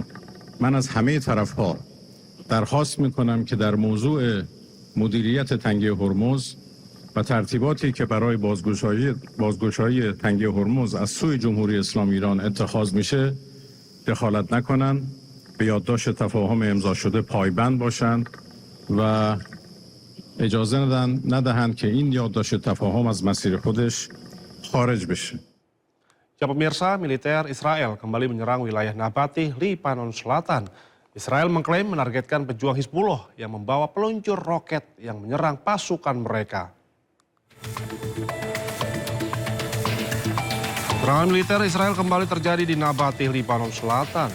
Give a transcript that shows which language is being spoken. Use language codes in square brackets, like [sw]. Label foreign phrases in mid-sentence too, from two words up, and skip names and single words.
[fa] من از همه طرف ها درخواست میکنم که در موضوع مدیریت تنگه هرمز و ترتیباتی که برای بازگشایی تنگه هرمز از سوی جمهوری اسلامی ایران اتخاذ میشه دخالت نکنند، به یادداشت تفاهم امضا شده پایبند باشند و اجازه ندهند که این یادداشت تفاهم از مسیر خودش خارج بشه. [id] Ya pemirsa, militer Israel kembali menyerang wilayah Nabatih, Lebanon Selatan. Israel mengklaim menargetkan pejuang Hizbullah yang membawa peluncur roket yang menyerang pasukan mereka. Serangan militer Israel kembali terjadi di Nabatih, Lebanon Selatan.